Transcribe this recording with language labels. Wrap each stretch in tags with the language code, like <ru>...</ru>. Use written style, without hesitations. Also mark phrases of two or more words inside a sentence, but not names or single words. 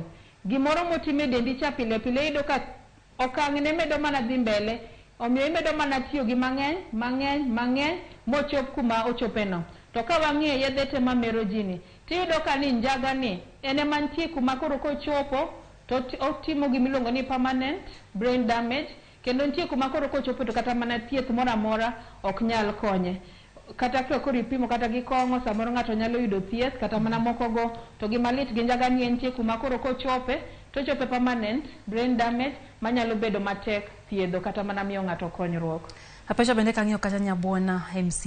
<luo>Gimoro motime dendi cha pile iyudo ka okang' ne medo mana dhi mbele. Omiyo imedo mana tiyo gi mang'eny mochop kuma ochopeno. To ka wang'iyo yedhe te mamero ji ni tiyudo ka ni njaga ni ene mantie kuma koro kochopo to otimo gimiluongo ni</luo> <en>permanent brain damage.</en> <luo>Kendo nitie kuma koro kochopo to kata mana thieth moro amora ok nyal konye. Kata koro ipimo kata gi kong'o samoro ng'ato nyalo yudo thieth kata mana moko go to gimalit gi njaga ni nitie kuma koro kochope to chope</luo> <en>permanent brain damage</en> <luo>manyalo bedo matek thiedho kata mana miyo ng'ato konyruok. Apecho bende kang'iyo kata nyabuona MC</luo>